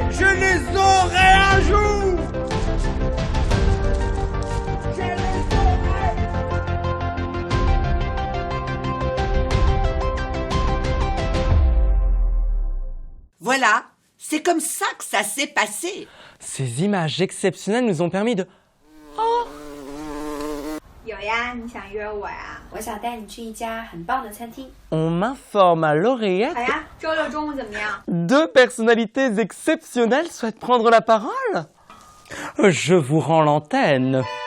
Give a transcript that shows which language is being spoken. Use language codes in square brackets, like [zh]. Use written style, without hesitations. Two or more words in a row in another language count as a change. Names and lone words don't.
[fr] Je les aurai un jour. Je les aurai. Voilà, c'est comme ça que ça s'est passé. Ces images exceptionnelles nous ont permis de... [zh] 有呀，你想约我呀？我想带你去一家很棒的餐厅。 [fr] On m'informe à l'oreillette. [zh] 好呀，周六中午怎么样？ [fr] Deux personnalités exceptionnelles souhaitent prendre la parole. Je vous rends l'antenne.